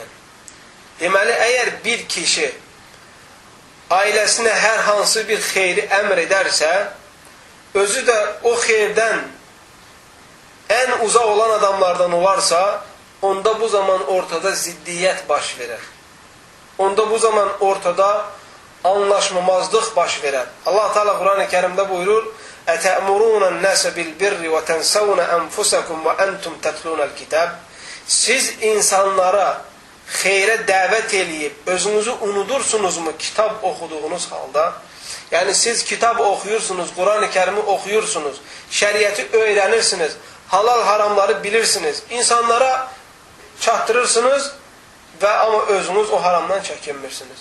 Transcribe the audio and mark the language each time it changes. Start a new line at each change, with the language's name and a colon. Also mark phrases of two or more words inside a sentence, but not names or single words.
Azerbaijani: Deməli, əgər bir kişi ailəsinə hər hansı bir xeyri əmr edərsə, özü də o xeyirdən ən uzaq olan adamlardan olarsa, onda bu zaman ortada ziddiyyət baş verər. Onda bu zaman ortada anlaşmamazlıq baş verər. Allah Teala Quran-ı Kərimdə buyurur,
Arabic: أَتَأْمُرُونَ النَّاسَ بِالْبِرِّ وَتَنْسَوْنَ أَنْفُسَكُمْ وَأَنْتُمْ تَتْلُونَ الْكِتَابِ
Azerbaijani: Siz insanlara xeyrə dəvət eləyib, özünüzü unudursunuzmu kitab oxuduğunuz halda? Yəni siz kitab oxuyursunuz, Quran-ı Kərimi oxuyursunuz, şəriəti öyrənirsiniz, halal haramları bilirsiniz, insanlara çatdırırsınız və amma özünüz o haramdan çəkinmirsiniz.